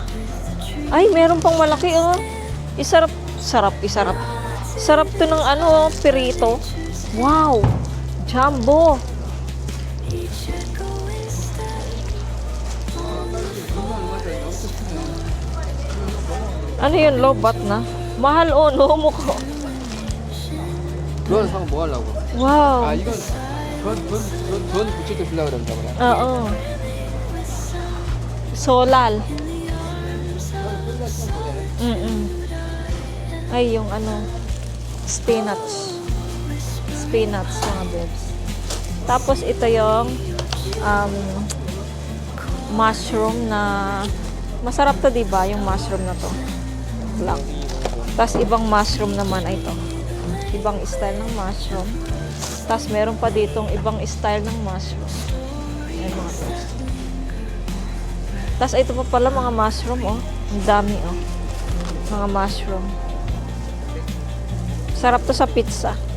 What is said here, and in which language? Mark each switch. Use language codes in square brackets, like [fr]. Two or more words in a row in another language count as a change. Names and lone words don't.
[tl] Ay, meron pang malaki, oh. Isarap to ng pirito. Wow! Jumbo! Ano yun, lobat na? Mahal, oh, nomo ko. [ko] 그건 사면 뭐 하려고? Wow! 아 이건 전 부채도 쓰려고 그런다 그래. [tl] Oo. Solal. Ay, yung spinach. Spinach, mga bebs. Tapos, ito yung mushroom na masarap to, diba? Yung mushroom na to. Black. Tapos, ibang mushroom naman ay ito. Ibang style ng mushroom. Tapos, meron pa ditong ibang style ng mushroom. Ayan, mga bebs. Tapos, ito pa pala mga mushroom, oh. Ang dami, oh. Mga mushroom. Sarap to sa pizza.